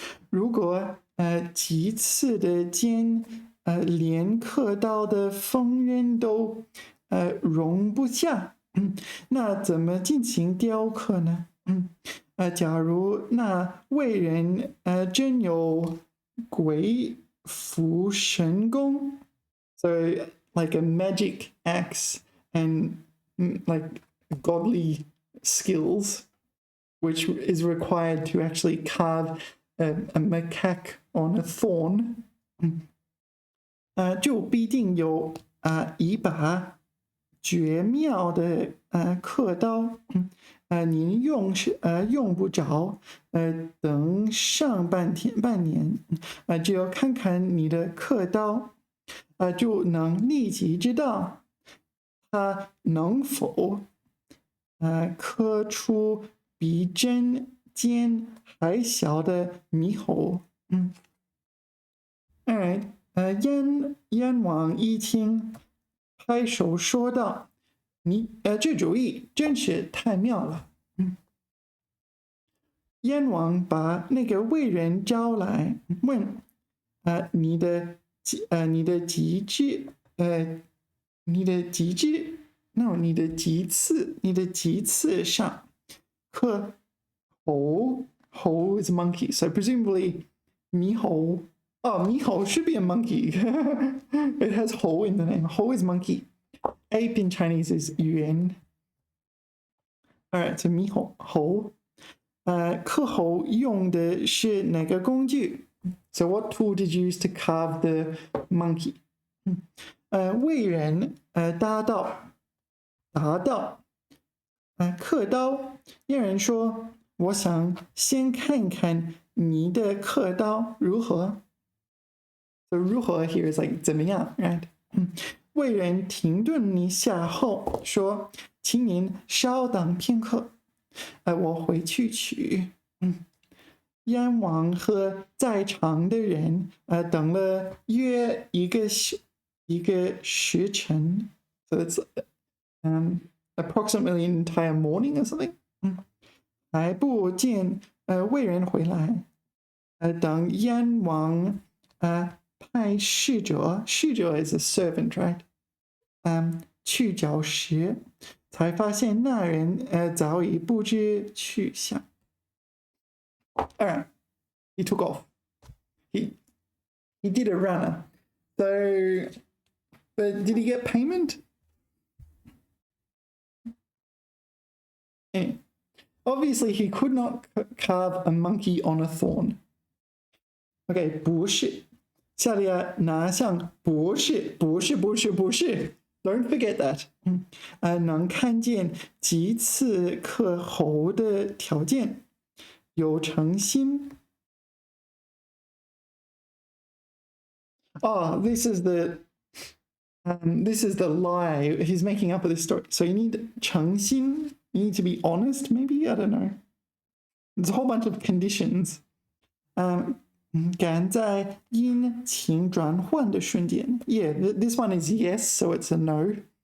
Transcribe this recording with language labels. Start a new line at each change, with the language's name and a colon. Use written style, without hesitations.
Chinese: 如果棘刺的尖连刻刀的锋刃都容不下，那怎么进行雕刻呢？假如那魏人真有鬼斧神功
English: ，so like a magic axe and like godly skills, which is required to actually carve a macaque on a thorn,
Chinese: 就必定有一把绝妙的刻刀，您用不着等上半年，只要看看你的刻刀，就能立即知道它能否刻出比针尖还小的猕猴。
English: Alright，
Chinese: 燕王一听，拍手说道：你这主意真是太妙了。燕王把那个卫人招来，问：你的级上刻猴
English: is monkey, so presumably
Chinese: 猕猴。
English: Oh, 猕猴 should be a monkey. It has 猴 in the name. 猴 is monkey. Ape in Chinese is yuan. Alright, so 猕猴。
Chinese: 刻猴用的是哪个工具？
English: So what tool did you use to carve the monkey?
Chinese: 卫人答道，刻刀。燕人说：我想先看看你的刻刀如何。
English: So 如何 here is like 怎么样 right?
Chinese: 卫人停顿一下后说：请您稍等片刻，我回去取。燕王和在场的人等了约一个时辰，
English: so it's approximately an entire morning or something.
Chinese: 还不见卫人回来，等燕王派侍者
English: is a servant, right?
Chinese: 去找时，才发现那人早已不知去向。
English: Alright, he took off. He did a runner. So, but did he get payment? Yeah. Obviously, he could not carve a monkey on a thorn. Okay,
Chinese: 不是。下列哪项不是
English: Don't forget that.
Chinese: 能看见几次刻猴的条件，有诚心。
English: Oh, this is the lie he's making up with this story. So you need 诚心, you need to be honest, maybe? I don't know. There's a whole bunch of conditions.
Chinese: 赶在阴晴转换的瞬间
English: Yeah, this one is yes, so it's a no.